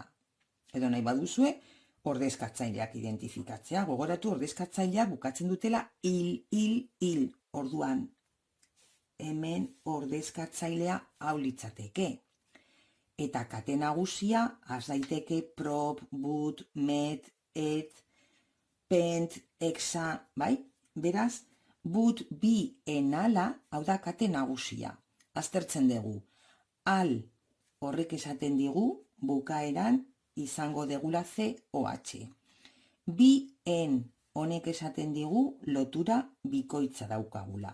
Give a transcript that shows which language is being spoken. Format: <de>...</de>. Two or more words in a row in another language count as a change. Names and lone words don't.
<eu>Edo nahi baduzue, ordezkatzaileak identifikatzea. Gogoratu ordezkatzaileak bukatzen dutela il. Orduan, hemen ordezkatzailea hau litzateke. Eta kate nagusia, has daiteke prop, but, met, et, pent, hexa, bai? Beraz, but bi enala, hau da kate nagusia. Aztertzen dugu. Al horrek esaten digu, bukaeran izango degula COH. Bi en honek esaten digu lotura bikoitza daukagula.</eu>